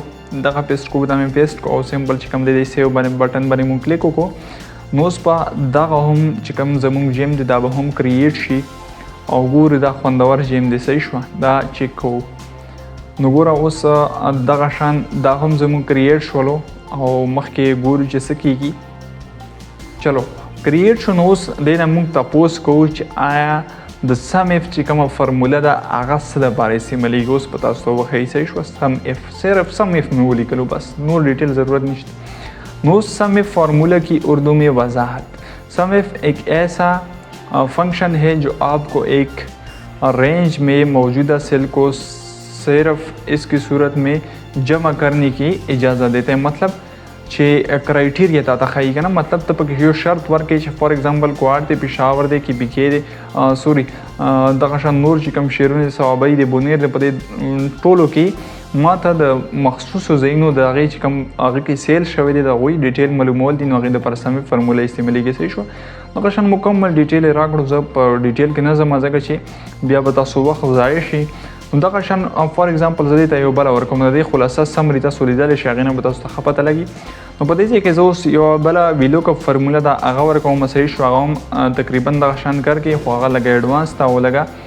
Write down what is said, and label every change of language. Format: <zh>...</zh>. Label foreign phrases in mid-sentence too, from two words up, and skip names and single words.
<ps>دا مې پیسټ کوو او سمپل چې کوم دی سیو باندې بټن باندې مونږ کلیک وکړو نو اوس به دغه هم چې کوم زمونږ جیم دی دا به هم کریټ شي او ګورو دا خوندور جیم دی صحیح شوه دا چیک کوو نو ګوره اوس دغه شان دا هم زمونږ کریټ شولو او مخکې ګورو چې څه کیږي چلو کریټ شو نو اوس دې نه مونږ تپوس کوو چې آیا د</ps> <en>Sum If</en> <ps>چې کومه فارموله ده هغه څه دپاره استعمالیږي اوس په تاسو ته وښیي صحیح شوه</ps> <en>Sum If</en> <ps>صرف</ps> <en>Sum If</en> <ps>مې ولیکلو بس نور ډیټیل ضرورت نشته نو</ps> <en>Sum If formula</en> <ur>کی اردو میں وضاحت</ur> <en>Sum If</en> <ur>ایک ایسا فنکشن ہے جو آپ کو ایک رینج میں موجودہ سیل کو صرف اس کی صورت میں جمع کرنے کی اجازت دیتے ہیں</ur> <ps>مطلب چې کرایټیریا تا ته ښایي که نه مطلب ته پکې یو شرط ورکړې چې فار ایگزامپل کوار دی پېښور دی کې بیکې دی سوري دغه شان نور چې کوم شعرونه دي صوابۍ دی بونیر دی په دې ټولو کې ما ته د مخصوصو ځایونو د هغې چې کوم هغه کې سیل شوی دی د هغوی ډیټیل معلومول دي نو هغې دپاره سمې فارموله استعمالیږي صحیح شوه دغه شان مکمل ډیټیل یې راکړو زه په ډیټیل کې نه ځم ځکه چې بیا به تاسو وخت ضایع شي نو دغه شان</ps> <en>for example</en> <ps>زه دې ته یو بله ورکوم د دې خلاصه سمري تاسو لیدلی شئ هغې نه به تاسو ته ښه پته لګي نو په دې ځای کې زه اوس یوه بله</ps> <en>VLOOKUP formula</en> <ps>ده هغه ورکوم صحیح شو هغه هم تقریبا دغه شان کار کوي خو هغه لږه ایډوانس ده او لږه</ps>